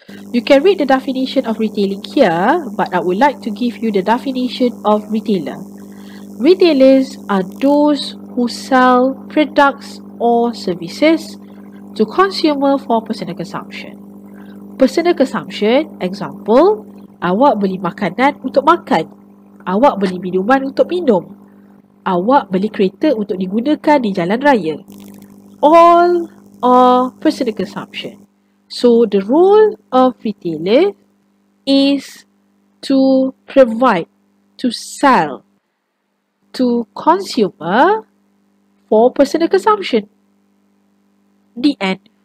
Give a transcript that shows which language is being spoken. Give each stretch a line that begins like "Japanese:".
English: You can read the definition of retailing here, but I would like to give you the definition of retailer. Retailers are those who sell products or services to consumer for personal consumption. Personal consumption, example,
Malay: awak beli makanan untuk makan, awak beli minuman untuk minum, awak beli kereta untuk digunakan di jalan raya.
English: All are personal consumption. So the role of retailer is to provide, to sell to consumer for personal consumption. The end.